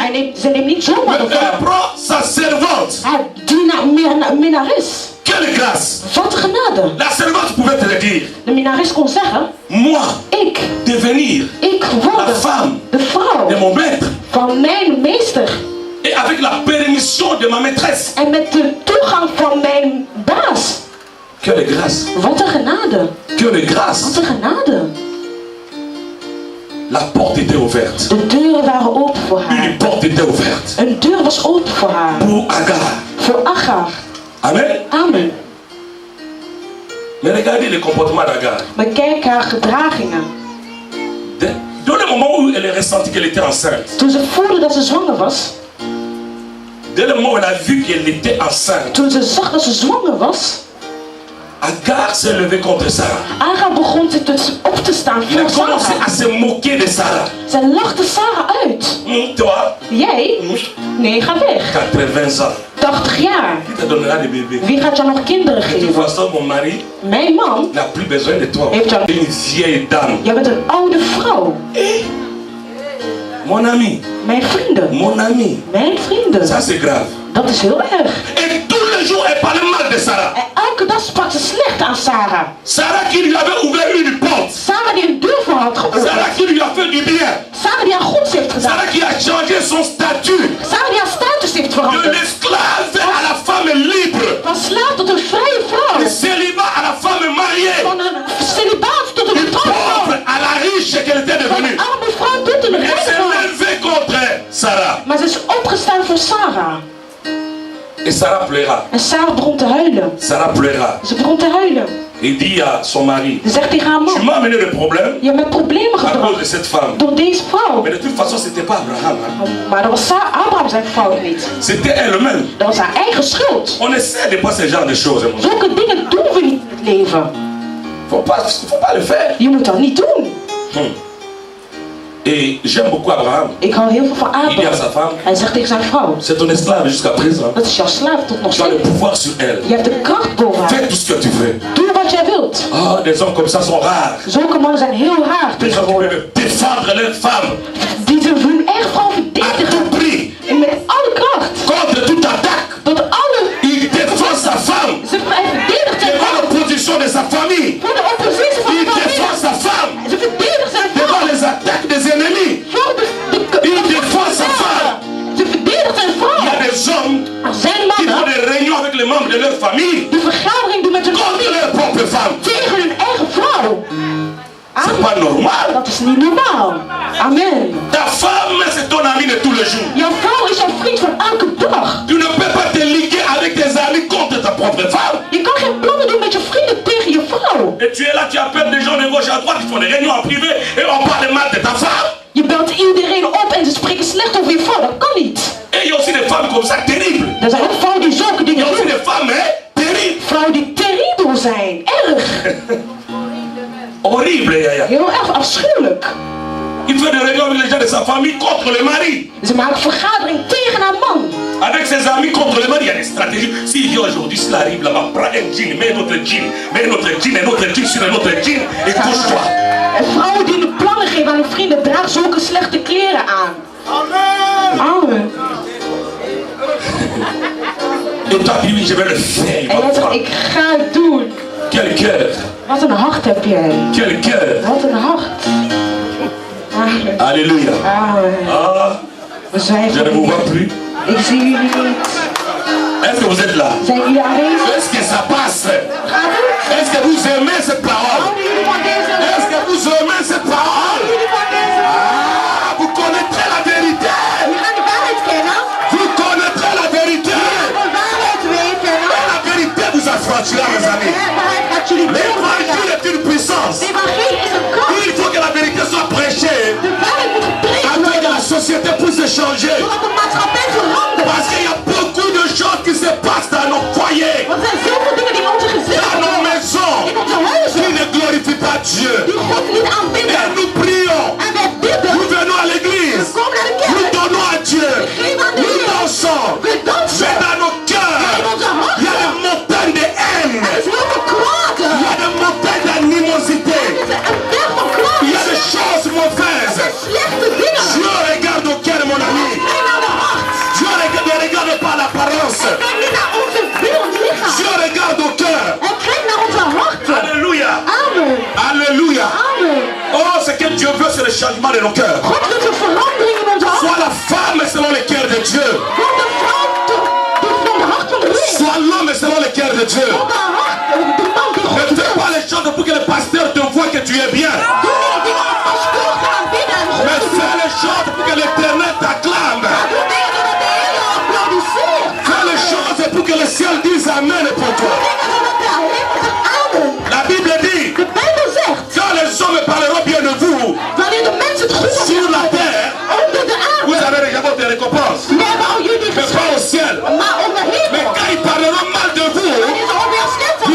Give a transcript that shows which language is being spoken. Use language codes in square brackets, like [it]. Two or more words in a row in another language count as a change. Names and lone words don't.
[nl] Ze neemt niet zomaar [fr] mais [nl] een [fr] elle [nl] vrouw. [fr] prend sa servante. [nl] Die minnares. [fr] Quelle grâce! [nl] Wat genade. [fr] La servante pouvait te le dire. [nl] De minnares kon zeggen, [fr] Moi, [nl] ik [fr] devenir la [nl] word [fr] femme [nl] de vrouw [fr] de mon maître [nl] van mijn meester. [fr] et avec la permission de ma maîtresse. [nl] En met de toegang van mijn baas. [fr] Quelle grâce! [nl] Wat een genade. [fr] Quelle grâce! [nl] Wat een genade. [fr] La porte était ouverte. [nl] De deuren waren open voor haar. [fr] Une porte était ouverte [nl] Een deur was open voor haar. [fr] pour Agar. [nl] Voor Agar. Amen. Amen. [fr] Mais regardez le comportement d'Agar. [nl] Maar kijk haar gedragingen. [fr] Dans le moment où elle a ressenti qu'elle était enceinte, [nl] Toen ze voelde dat ze zwanger was. [fr] dès le moment où elle a vu qu'elle était enceinte, [nl] Toen ze zag dat ze zwanger was. [fr] Agar s'est levé contre Sarah. [nl] Agar begon zich dus op te staan [fr] Il a [nl] voor [fr] commencé Sarah. à se moquer de Sarah. [nl] Zij lachte Sarah uit. [fr] Toi, [nl] Jij? Nee, ga weg. [fr] 80 ans. [nl] 80 jaar. [fr] Qui te donnera des bébés? [nl] Wie gaat jou nog kinderen [fr] De toute [nl] geven? [fr] façon, mon mari [nl] Mijn man? [fr] n'a plus besoin de toi. [nl] Heeft jou... [fr] Une vieille dame. [nl] Jij bent een oude vrouw. [fr] Mon ami. [nl] Mijn vrienden. [fr] Mon ami. [nl] Mijn vrienden. [fr] Ça c'est grave. [nl] Dat is heel erg. [fr] Et tous les jours, elle parlait mal de Sarah. [nl] En elke dag sprak ze slecht aan Sarah. [fr] Sarah qui lui avait ouvert une porte. [nl] Sarah die een deur voor had geopend. [fr] Sarah qui lui a fait du bien. [nl] Sarah die haar goeds heeft gedaan. [fr] Sarah qui a changé son statut. [nl] Sarah die haar status heeft [fr] De [nl] veranderd. [fr] l'esclave à la femme libre. [nl] Van slaaf tot een vrije vrouw. [fr] Du célibat à la femme mariée. [nl] Van een celibaat tot een [fr] Du [nl] getrouwde vrouw. [fr] pauvre à la riche qu'elle était [nl] Van [fr] devenue. [nl] een arme vrouw tot een [fr] Elle [nl] rijke [fr] s'est [nl] vrouw. [fr] levée contre Sarah. [nl] Maar ze is opgestaan voor Sarah. [fr] Et Sarah pleura. [nl] En Sarah begon te huilen. [fr] Sarah pleura. [nl] Ze begon te huilen. [fr] Il dit à son mari, [nl] Ze zegt tegen haar [fr] tu [nl] man. [fr] m'as amené le problème [nl] Je hebt mij problemen [fr] à cause de [nl] gebracht [fr] cette femme. [nl] door deze vrouw. [fr] Mais de toute façon, c'était pas Abraham. Hein. [nl] Maar dat was Abraham zijn fout niet. [fr] C'était elle-même. [nl] Dat was haar eigen schuld. [fr] On essaie de pas ce genre de choses. Mon Dieu. [nl] Zulke dingen doen we niet in het leven. [fr] Faut pas le faire. [nl] Je moet dat niet doen. [fr] Et j'aime beaucoup Abraham. [nl] Ik hou heel veel van [fr] Il dit à [nl] Abraham. [fr] sa femme, [nl] Hij zegt tegen zijn vrouw. [fr] c'est ton esclave jusqu'à présent. [nl] Dat is jouw slaaf tot nog [fr] Tu as le [nl] steeds. [fr] pouvoir sur elle. [nl] Je hebt de kracht boven haar. [fr] Fais tout ce que tu veux. [nl] Doe wat jij wilt. [fr] Ah, des hommes comme ça sont rares. [nl] Zulke mannen zijn heel raar [fr] Des gens qui [nl] tegenwoordig. [fr] peuvent défendre leurs femmes [nl] Die ze hun eigen vrouw [fr] à [nl] verdedigen. [fr] tout prix. [nl] En met alle kracht. [fr] Contre toute attaque. [nl] Tot alle... [fr] Il défend sa femme [nl] Hij verdedigt zijn [fr] devant [nl] vrouw. [fr] l'opposition de sa famille. [nl] Voor de oppositie van [fr] Il [nl] de [fr] défend [nl] familie. [fr] sa femme [nl] Ze verdedigt zijn [fr] devant [nl] vrouw. [fr] les attaques des ennemis. [nl] Voor de [fr] Il défend sa femme. [nl] Ze verdedigt zijn [fr] Il y [nl] vrouw. [fr] a des hommes [nl] Er zijn [fr] qui font [nl] mannen [fr] des réunions avec les membres de leur famille [nl] die vergadering doen met hun [fr] contre [nl] familie [fr] leur propre femme. [nl] tegen hun eigen vrouw. [fr] C'est pas normal. [nl] Dat is niet normaal. Amen. [fr] Ta femme, c'est ton ami de tous les jours. [nl] Jouw vrouw is jouw vriend van elke dag. [fr] Tu ne peux pas te liguer avec tes amis contre ta propre femme. [nl] Je kan geen plannen doen met je vrienden tegen je vrouw. [fr] Et tu es là, tu appelles des gens de gauche à droite qui font des réunions en privé et on parle mal de ta femme. [nl] Je belt iedereen op en ze spreken slecht over je vrouw. Dat kan niet. [fr] Et il y a aussi des femmes comme ça, terribles. [nl] Er zijn ook vrouwen die zulke [fr] Il y [nl] dingen [fr] a aussi [nl] doen. [fr] des femmes, hein, terribles. [nl] Vrouwen die terribel zijn. Erg. [fr] Horribles, Yaya. [nl] Heel erg afschuwelijk. [fr] Il fait des réunions avec les gens de sa famille contre le mari. [nl] Ze maken vergadering tegen haar man. [fr] Avec ses amis contre le mari, il y a des stratégies. S'il vient aujourd'hui, s'il arrive là-bas, prends un jean, mets un autre jean, mets un autre jean, un autre jean sur un autre jean et couche-toi. [nl] En vrouwen die de plannen geven aan hun vrienden dragen zulke slechte kleren aan. Amen. [fr] Et toi, puis oui, je vais le faire. il [nl] En [fr] va [nl] jij zegt, [fr] prendre. [nl] ik ga het doen. [fr] Quel cœur, [nl] Wat een hart heb jij. [fr] quel cœur. [nl] Wat een hart. Amen. [fr] Alléluia. [nl] Amen. [fr] Ah, [nl] We zijn [fr] je ne vous vois plus. [nl] Ik zie jullie niet. [fr] Est-ce que vous êtes là? [nl] Zijn jullie aanwezig? [fr] Est-ce que ça passe? [nl] Gaat het? [fr] Est-ce que vous aimez cette parole? [nl] Houden jullie van deze? [fr] Est-ce que vous aimez cette parole? [nl] Jullie van deze? [fr] Ah, vous connaîtrez la vérité. [nl] Je gaat de waarheid kennen. [fr] Vous connaîtrez la vérité. [nl] De waarheid weten. [fr] Et la vérité vous affranchira, mes amis. [nl] De waarheid gaat jullie [fr] L'évangile [nl] brengen. [fr] est une puissance. [nl] De evangelie is een kracht. [fr] Il faut que la vérité soit prêchée [nl] De waarheid moet gepreekt [fr] afin que [nl] worden. [fr] la société puisse changer. [nl] Zodat de maatschappij verandert. [fr] Parce qu'il y a beaucoup de choses qui se passent dans nos foyers, [nl] Want er zijn zoveel dingen die in onze gezinnen [fr] dans nos [nl] gebeuren. [fr] maisons, [nl] In onze huizen. [fr] qui ne glorifient pas Dieu. [nl] Die God niet aanbidden. [fr] Et nous prions, [nl] En wij bidden. [fr] nous venons à l'église, [nl] Kom naar de [fr] nous [nl] kerk. [fr] donnons à Dieu, [nl] Geef aan de [fr] nous [nl] Heer. [fr] dansons. [nl] We dansen. [fr] Mais dans nos cœurs, [nl] In onze [fr] il y a [nl] harten. [fr] des montagnes de haine, [nl] Er is heel veel kwaad. [fr] il y a des montagnes d'animosité, [nl] Er is een berg van kwaad. [fr] il y a des choses mauvaises. [nl] Slechte dingen. [fr] Dieu regarde au cœur, mon ami. [nl] Kijk naar de hart. [fr] Dieu ne regarde pas l'apparence. [nl] Kijk niet naar onze beeld lichaam. [fr] Dieu regarde au cœur. [nl] En kijk naar onze harten. [fr] Alléluia. [nl] Amen. [fr] Alléluia. [nl] Amen. [fr] Oh, ce que Dieu veut, c'est le changement de nos cœurs. [nl] God wil een verandering in ons hart. [fr] Sois la femme selon le cœur de Dieu. [nl] Word de vrouw van de hart van de Heer. [fr] Sois l'homme selon le cœur de Dieu. [nl] Word de man die [fr] Ne [nl] God [fr] fais [nl] wil. [fr] pas les choses pour que le pasteur te voie que tu es bien. [nl] Doe niet dingen om als God te aanbidden en God [fr] Mais [nl] te doen. [fr] fais les choses pour que l'éternel t'acclame. [nl] Doe dingen zodat de Heer je applaudisseert. [fr] Fais les choses pour que le ciel dise Amen pour toi. [nl] Dingen zodat de hemel zegt amen. [fr] La Bible dit, [nl] De Bijbel zegt, [fr] quand les hommes parleront bien de vous [nl] wanneer de mensen het goed [fr] sur la [nl] hebben [fr] terre, [nl] onder de [fr] vous [nl] aarde, [fr] avez déjà votre récompense. [nl] we hebben al jullie [fr] Mais pas au [nl] geschreven. [fr] ciel. [nl] Maar onder [fr] Mais [nl] hemel, [fr] quand ils parleront mal de vous, [nl] wanneer ze over jou slecht